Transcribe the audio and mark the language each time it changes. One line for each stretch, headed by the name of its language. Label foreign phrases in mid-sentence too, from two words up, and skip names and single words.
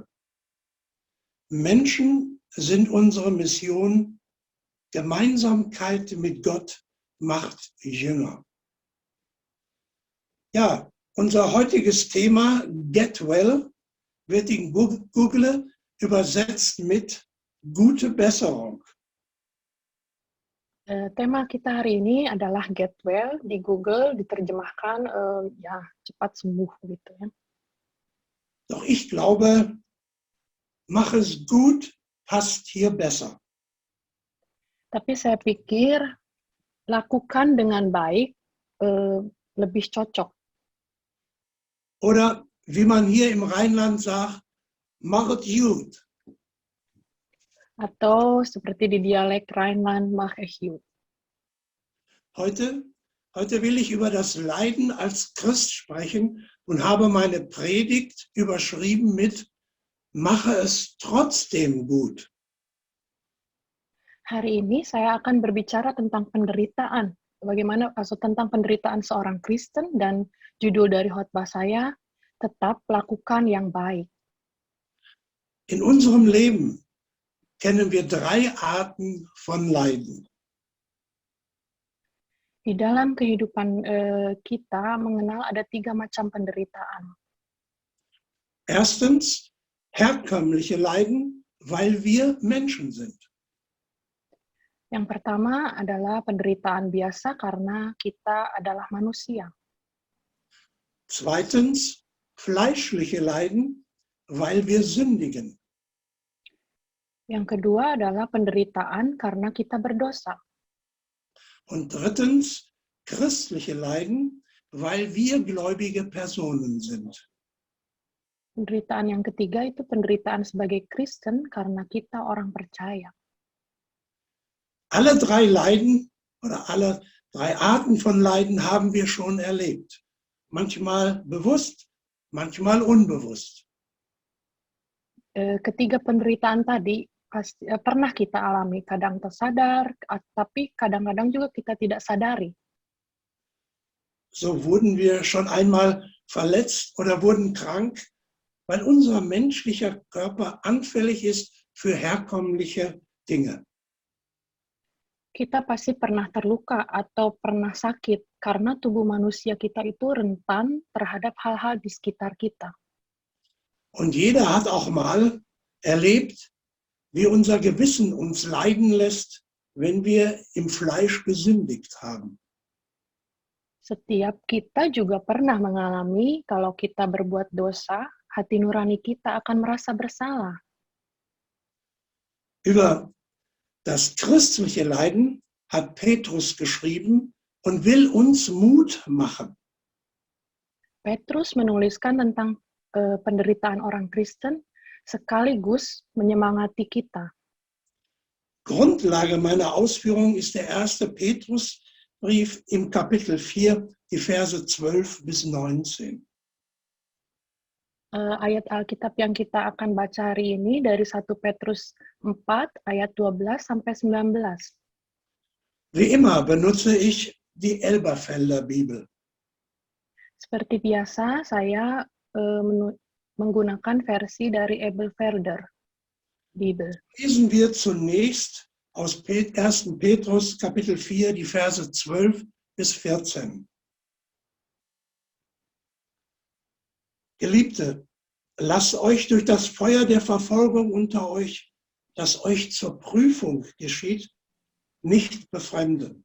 German: Menschen sind unsere Mission. Gemeinsamkeit mit Gott macht Jünger. Ja, unser heutiges Thema Get Well wird in Google übersetzt mit gute Besserung.
Indonesian: Tema kita hari ini adalah Get Well, di Google diterjemahkan cepat sembuh gitu ya.
German: Doch ich glaube, mach es gut passt hier besser.
Indonesian: Tapi saya pikir lakukan dengan baik lebih cocok.
German: Oder wie man hier im Rheinland sagt, mach es gut.
Indonesian: Atau seperti di dialek Rheinland,
German: mach es gut. Heute will ich über das Leiden als Christ sprechen und habe meine Predigt überschrieben mit Mache es trotzdem gut.
Indonesian: Hari ini saya akan berbicara tentang penderitaan. Tentang penderitaan seorang Kristen, dan judul dari khotbah saya, tetap lakukan yang baik.
German: In unserem Leben kennen wir 3 Arten von Leiden.
Indonesian: Di dalam kehidupan kita mengenal ada 3 macam penderitaan.
German: Erstens, herkömmliche Leiden, weil wir Menschen sind.
Indonesian: Yang pertama adalah penderitaan biasa karena kita adalah manusia.
German: Zweitens, fleischliche Leiden, weil wir sündigen.
Indonesian: Yang kedua adalah penderitaan karena kita berdosa.
German: Und drittens, christliche Leiden, weil wir gläubige Personen sind.
Indonesian: Penderitaan yang ketiga itu penderitaan sebagai Kristen karena kita orang percaya.
German: Alle drei Leiden oder alle drei Arten von Leiden haben wir schon erlebt. Manchmal bewusst, manchmal unbewusst.
Indonesian: Ketiga penderitaan tadi pernah kita alami, kadang tersadar, tapi kadang-kadang juga kita tidak sadari.
German: So wurden wir schon einmal verletzt oder wurden krank, weil unser menschlicher Körper anfällig ist für herkömmliche Dinge.
Indonesian: Kita pasti pernah terluka atau pernah sakit karena tubuh manusia kita itu rentan terhadap hal-hal di sekitar kita.
German: Und jeder hat auch mal erlebt, wie unser Gewissen uns leiden lässt, wenn wir im Fleisch gesündigt haben.
Indonesian: Setiap kita juga pernah mengalami kalau kita berbuat dosa, hati nurani kita akan merasa bersalah.
German: Über das christliche Leiden hat Petrus geschrieben und will uns Mut machen.
Indonesian: Petrus menuliskan tentang penderitaan orang Kristen sekaligus menyemangati kita.
German: Grundlage meiner Ausführung ist der 1. Petrusbrief im Kapitel 4, die Verse 12 bis 19.
Indonesian: Ayat Alkitab yang kita akan baca hari ini dari 1 Petrus 4 ayat 12 sampai 19.
German: Wie immer benutze ich die Elberfelder Bibel.
Indonesian: Seperti biasa, saya menggunakan versi dari Elberfelder Bibel.
German: Lesen wir zunächst aus 1. Petrus Kapitel 4, die Verse 12 bis 14. Geliebte, lasst euch durch das Feuer der Verfolgung unter euch, das euch zur Prüfung geschieht, nicht befremden.